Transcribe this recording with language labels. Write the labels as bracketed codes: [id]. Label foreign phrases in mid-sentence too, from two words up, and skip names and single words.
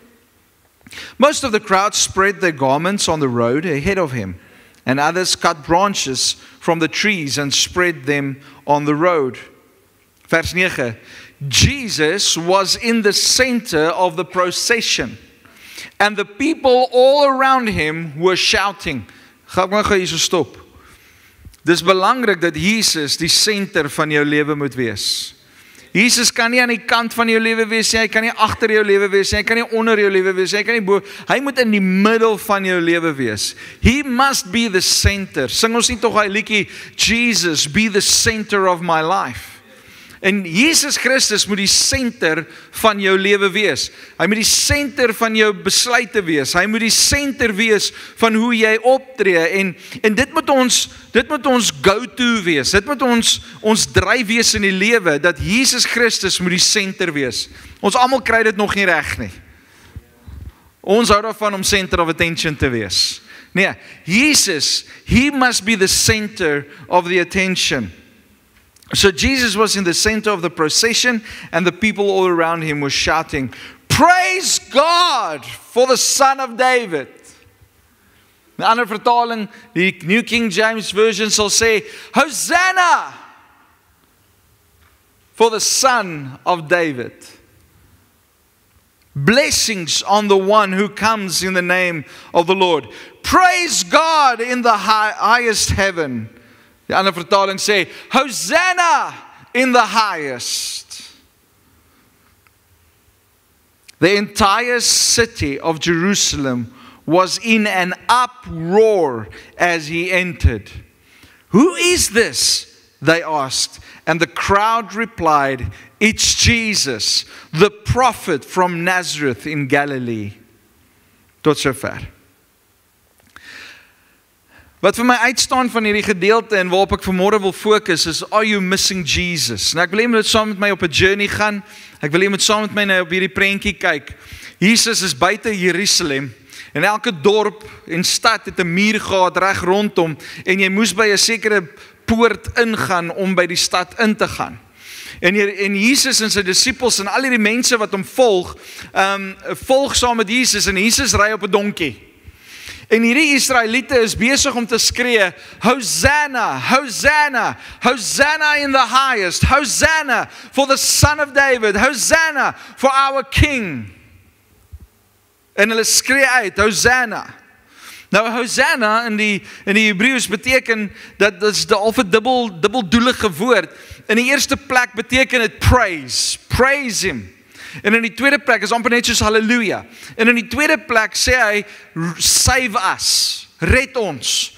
[en] Most of the crowd spread their garments on the road ahead of him, and others cut branches from the trees and spread them on the road. [af] Vers 9. [en] Jesus was in the center of the procession, and the people all around him were shouting. [af] Gaan we gou hier stop. Dis belangrik dat Jesus die senter van jou lewe moet wees. Jesus kan nie aan die kant van jou lewe wees nie, hy kan nie agter jou lewe wees nie, hy kan nie onder jou lewe wees nie, hy kan nie bo, hy moet in die middel van jou lewe wees. [en] He must be the center. [af] Sing ons nie tog hy liedjie, Jesus, [en] be the center of my life. [af] En Jesus Christus moet die center van jou lewe wees. Hy moet die center van jou besluite wees. Hy moet die center wees van hoe jy optree. En dit moet ons go-to wees. Dit moet ons dryf wees in die lewe, dat Jesus Christus moet die center wees. Ons almal kry dit nog nie reg nie. Ons hou daarvan om [en] center of attention [af] te wees. Nee, Jesus, [en] he must be the center of the attention. So Jesus was in the center of the procession, and the people all around him were shouting, praise God for the Son of David. [af] 'n ander vertaling, die New King James Version sal sê, [en] Hosanna for the Son of David. Blessings on the one who comes in the name of the Lord. Praise God in the highest heaven. [af] Die ander vertaling sê, [en] Hosanna in the highest. The entire city of Jerusalem was in an uproar as he entered. Who is this? They asked. And the crowd replied, it's Jesus, the prophet from Nazareth in Galilee. [af] Tot sover. Wat vir my uitstaan van hierdie gedeelte en waarop ek vanmôre wil fokus is, [en] are you missing Jesus? [af] Nou ek wil hê jy moet saam met my op 'n journey gaan. Ek wil hê jy moet saam met my nou op hierdie prentjie kyk. Jesus is buite Jerusalem en elke dorp en stad het 'n muur gehad reg rondom en jy moes by 'n sekere poort ingaan om by die stad in te gaan. En Jesus en sy disippels en al hierdie mense wat hom volg saam met Jesus en Jesus ry op 'n donkie. En hierdie Israeliete is besig om te skree, [en] Hosanna, Hosanna, Hosanna in the highest, Hosanna for the Son of David, Hosanna for our King. [af] En hulle skree uit, Hosanna. Nou Hosanna in die Hebreëus beteken dat is al 'n dubbeldoelige woord. In die eerste plek beteken dit [en] praise him. [af] En in die tweede plek is amper net soos hallelujah. En in die tweede plek sê hy, [en] save us, [af] red ons.